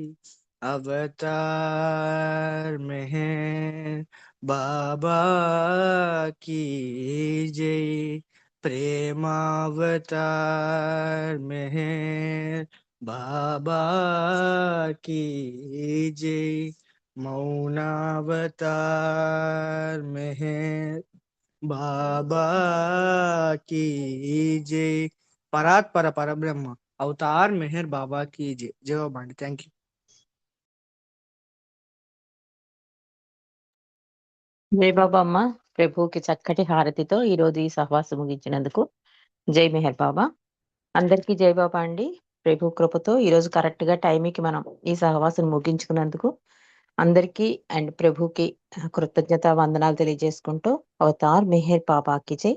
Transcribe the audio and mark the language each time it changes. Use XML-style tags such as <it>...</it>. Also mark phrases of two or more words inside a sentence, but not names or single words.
<hi>अवतार मेहर बाबा की जय प्रेमावतार मेहर बाबा की जय मौनावतार मेहर बाबा की जय परात्पर परब्रह्म अवतार मेहर बाबा की जय जवाब अंడి</hi> <en>thank you</en> <te>జై బాబా అమ్మ. ప్రభువుకి చక్కటి హారతితో ఈ రోజు ఈ సహవాసం ముగించినందుకు జై మెహర్ బాబా. అందరికీ జై బాబా అండి. ప్రభు కృపతో ఈ రోజు కరెక్ట్ గా టైంకి మనం ఈ సహవాసం ముగించుకున్నందుకు అందరికీ అండ్ ప్రభుకి కృతజ్ఞత వందనాలు తెలియజేసుకుంటూ అవతార్ మెహర్ బాబాకి జై.</te>